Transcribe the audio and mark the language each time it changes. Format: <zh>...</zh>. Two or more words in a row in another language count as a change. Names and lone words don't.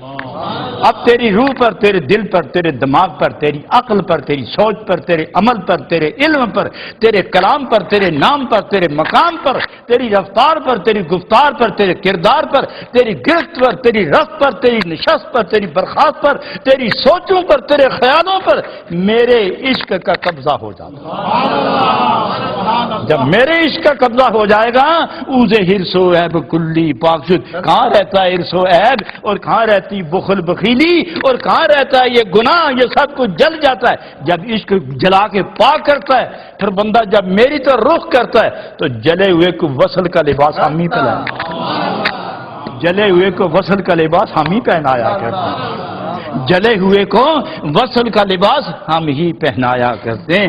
<ur>اب تیری روح پر، تیرے دل پر، تیرے دماغ پر، تیری عقل پر، تیری سوچ پر، تیرے عمل پر، تیرے علم پر، تیرے کلام پر، تیرے نام پر، تیرے مقام پر، تیری رفتار پر، تیری گفتار پر، تیرے کردار پر، تیری گرفت پر، تیری رفت پر، تیری نشست پر، تیری برخاست پر، تیری سوچوں پر، تیرے خیالوں پر میرے عشق کا قبضہ ہو جاتا ہے۔ جب میرے عشق کا قبضہ ہو جائے گا،</ur> <fa>اوزے ہرس و عیب کلی پاک شد۔</fa> <ur>کہاں رہتا ہے ہرس و عیب، اور کہاں رہتی بخل بخیلی، اور کہاں رہتا ہے یہ گناہ، یہ سب کچھ جل جاتا ہے جب عشق جلا کے پاک کرتا ہے۔ پھر بندہ جب میری طرف رخ کرتا ہے تو جلے ہوئے کو وصل کا لباس ہم ہی پہنایا، جلے ہوئے کو وصل کا لباس ہم ہی پہنایا کرتے ہیں، جلے ہوئے کو وصل کا لباس ہم ہی پہنایا کرتے ہیں۔</ur>